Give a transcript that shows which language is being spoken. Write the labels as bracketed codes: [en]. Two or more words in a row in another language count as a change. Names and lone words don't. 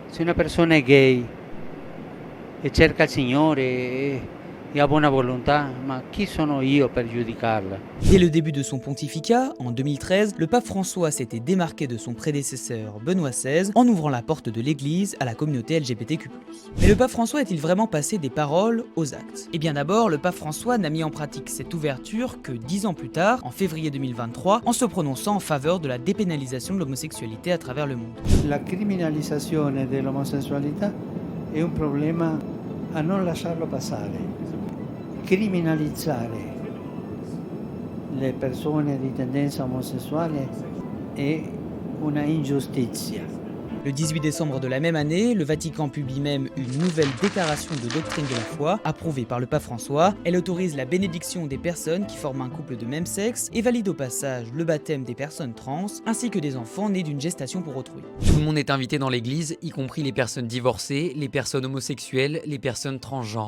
[it] Se una persona è gay e cerca il Signore e ha buona volontà, ma chi sono io per giudicarla? [fr] Dès le début de son pontificat, en 2013, le pape François s'était démarqué de son prédécesseur Benoît XVI en ouvrant la porte de l'Église à la communauté LGBTQ+. Mais le pape François est-il vraiment passé des paroles aux actes? Eh bien d'abord, le pape François n'a mis en pratique cette ouverture que 10 ans plus tard, en février 2023, en se prononçant en faveur de la dépénalisation de l'homosexualité à travers le monde. [it] La criminalizzazione dell'omosessualità è un problema a non lasciarlo passare. Criminalizzare le persone di tendenza omosessuale è una ingiustizia. [fr] Le 18 décembre de la même année, le Vatican publie même une nouvelle déclaration de doctrine de la foi, approuvée par le pape François. Elle autorise la bénédiction des personnes qui forment un couple de même sexe et valide au passage le baptême des personnes trans, ainsi que des enfants nés d'une gestation pour autrui. Tout le monde est invité dans l'église, y compris les personnes divorcées, les personnes homosexuelles, les personnes transgenres.